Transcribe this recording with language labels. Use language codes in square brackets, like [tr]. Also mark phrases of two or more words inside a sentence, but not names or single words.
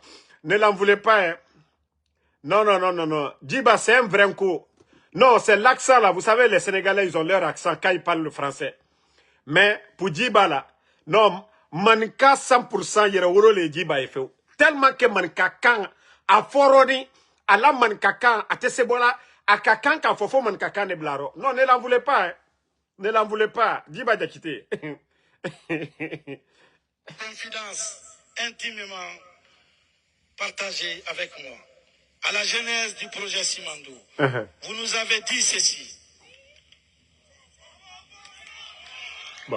[fr] Ne l'en voulez pas, hein. Non, non, non, non, non. Djiba, c'est un vrai coup. Non, c'est l'accent là. Vous savez, les Sénégalais, ils ont leur accent quand ils parlent le français. Mais pour Djiba là, non, [man] manka 100% yere woro le [fr] Djiba est fait. Tellement que [man] manka kan a foroni, a la manka kan a tesebola, a kakan kan fofo manka kan ne blaro. [fr] Non, ne l'en voulez pas, hein. Ne l'en voulez pas. Djiba a quitté. Confidence intimement partagée avec moi. À la genèse du projet Simandou, vous nous avez dit ceci. Bon.